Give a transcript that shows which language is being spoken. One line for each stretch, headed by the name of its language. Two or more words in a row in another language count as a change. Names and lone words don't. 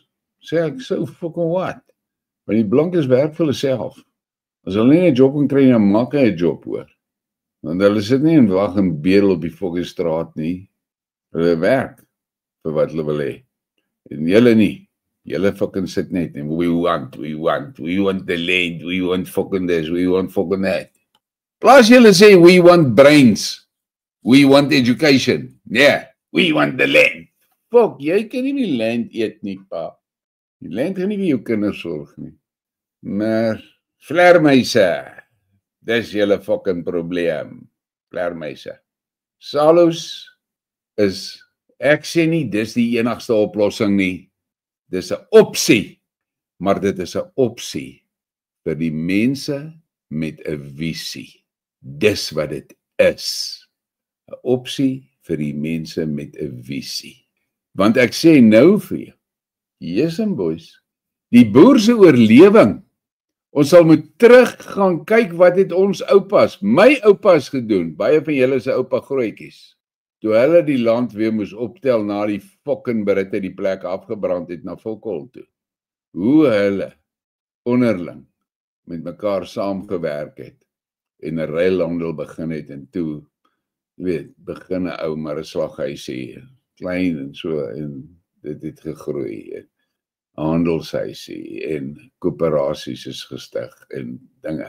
Afrikaans: Sê ek,
English: so fucking what?
Afrikaans: Want die blankes werk vir hulle self. As hulle nie 'n job kan kry, dan maak hy 'n job, hoor. Want hulle sit nie en wag en bedel op die fucking straat nie. Hulle werk vir wat hulle wil hê. En julle nie. Julle fucking sit net en
English: we want the land, we want fucking this, we want fucking that.
Afrikaans: Plus julle sê
English: we want brains, we want education, yeah, we want the land.
Afrikaans: Fuck, jy kan nie die land eet nie, pa. Die land gaan nie vir jou kinders sorg nie. Maar vleermuise, dis julle fucking probleem. Vleermuise. Salus is, ek sê nie dis die enigste oplossing nie. Dis 'n opsie, maar dit is 'n opsie vir die mense met 'n visie. Dis wat dit is. 'n Opsie vir die mense met 'n visie. Want ek sê nou vir jou,
English: yes and boys,
Afrikaans: die boer se oorlewing. Ons sal moet terug gaan kyk wat het ons oupas, my oupas gedoen, baie van julle se oupa grootjies. Toe hulle die land weer moes optel na die fucking Britte die plek afgebrand het na Volkol toe. Hoe hulle onderling met mekaar saamgewerk het en 'n ruilhandel begin het en toe, jy weet, begin 'n ou maar 'n slaghuisie, klein en so, en dit het gegroei en handelshuisie en koöperasies is gestig en dinge.